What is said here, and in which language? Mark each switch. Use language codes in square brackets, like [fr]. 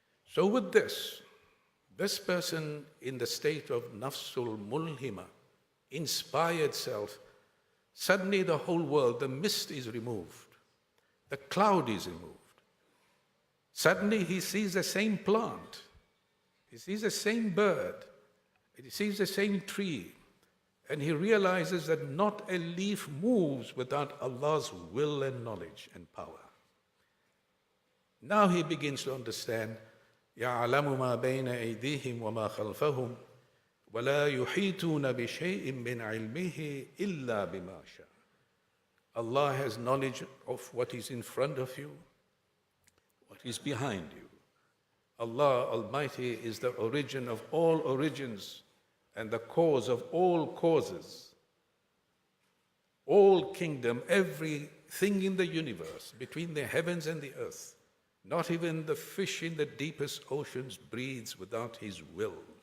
[en] So with this person in the state of nafsul mulhima, inspired self, suddenly the whole world, the mist is removed, the cloud is removed. Suddenly he sees the same plant, he sees the same bird, he sees the same tree, and he realizes that not a leaf moves without Allah's will and knowledge and power. Now he begins to understand, [ar] يَعْلَمُ مَا بَيْنَ أَيْدِيهِمْ وَمَا خَلْفَهُمْ وَلَا يُحِيطُونَ بِشَيْءٍ مِّنْ عِلْمِهِ إِلَّا بِمَا شَاءَ. [en] Allah has knowledge of what is in front of you, what is behind you. Allah Almighty is the origin of all origins and the cause of all causes. All kingdom, everything in the universe, between the heavens and the earth, not even the fish in the deepest oceans breathes without His will.